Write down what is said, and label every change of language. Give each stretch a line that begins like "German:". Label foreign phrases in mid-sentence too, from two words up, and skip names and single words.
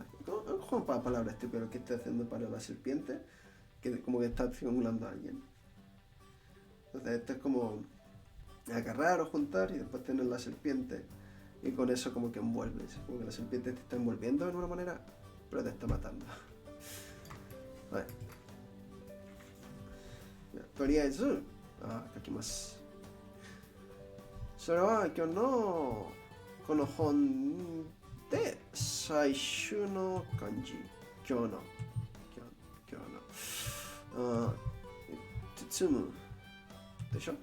Spanish: Es un juego para palabras estúpido lo que estoy haciendo para la serpiente, que como que está simulando a alguien. Entonces esto es como agarrar o juntar y después tener la serpiente y con eso como que envuelves, como que la serpiente te está envolviendo de una manera, pero te está matando.
Japanese: はい。とりあえず書きます。それは今日のこの本で最終の漢字、今日の包むでしょ。